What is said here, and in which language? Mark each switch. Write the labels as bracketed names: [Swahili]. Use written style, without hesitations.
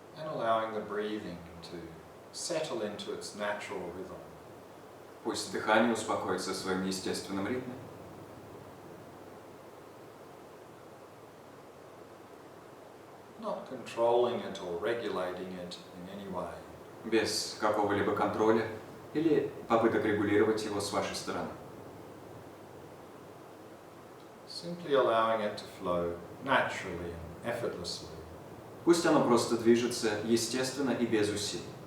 [English] allowing the breathing to settle into its natural rhythm. [Russian] Пусть дыхание успокоится в своем естественном ритме. [English] Not controlling it or regulating it in any way. [Russian] Без какого-либо контроля или попыток регулировать его с вашей стороны. [English] Simply allowing it to flow naturally and effortlessly. [Russian] Пусть оно просто движется естественно и без усилий.